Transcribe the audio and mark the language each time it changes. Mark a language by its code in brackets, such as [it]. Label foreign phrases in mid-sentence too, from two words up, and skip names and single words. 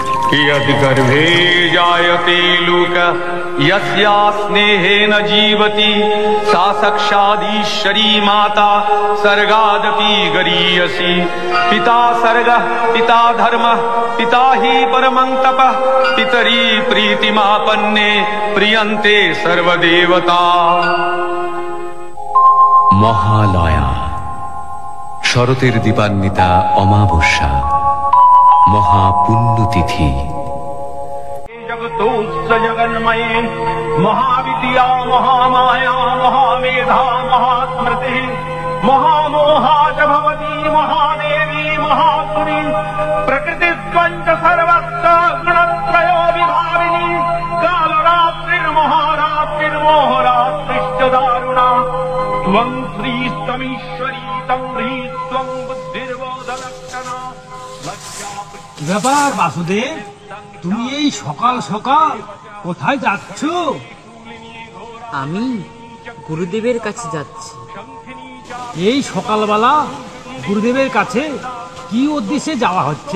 [sa] यद्गर्भे जायते लोकः यस्या स्नेहेन जीवति सा साक्षादीश्वरी माता सर्गादपि गरीयसी। पिता सर्गः पिता धर्मः पिता हि परमं तपः पितरी प्रीतिमापन्ने प्रियन्ते सर्वदेवता। [bn] মহালয়া, শরতের দীপান্বিতা অমাবস্যা, মহাপুণ্যতিথি। [sa] जगतोत्स जगन्मये महाविद्या महामाया महामेधा महास्मृति महामोहा च भवती महादेवी महासुरी प्रकृतिस्त्वञ्च सर्वस्य गुणत्रयो विभाविनी कालरात्रिर्महारात्रिर्मोहरात्रिश्च दारुणा त्वं श्रीस्तमीश्वरी तं ह्रीं त्वं बुद्धिर्बोधलक्षणा। [bn] ব্যাপার বাসুদেব, তুমি এই সকাল সকাল কোথায় যাচ্ছ? আমি গুরুদেবের কাছে যাচ্ছি। এই সকালবেলা গুরুদেবের কাছে কি উদ্দেশ্যে যাওয়া হচ্ছে?